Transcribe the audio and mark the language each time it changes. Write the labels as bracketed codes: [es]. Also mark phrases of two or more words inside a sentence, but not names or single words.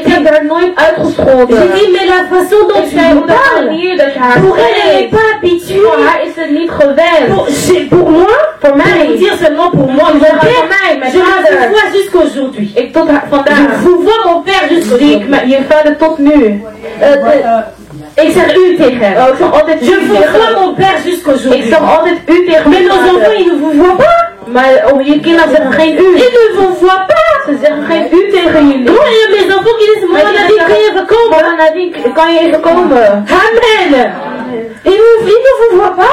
[fr] J'ai dit mais la façon dont tu me parles, pour elle elle n'est pas habituée. Pour moi, pour dire seulement pour moi, mon père, je le vois jusqu'aujourd'hui. Je vous vois mon père jusqu'aujourd'hui. [nl] Ik zeg u tegen hem. [fr] Je vous vois mon père jusqu'aujourd'hui. Mais nos enfants, ils ne vous voient pas. Ils ne vous voient pas. Moi, il y a mes enfants qui disent, maman, Amen. Ils ne vous voient pas.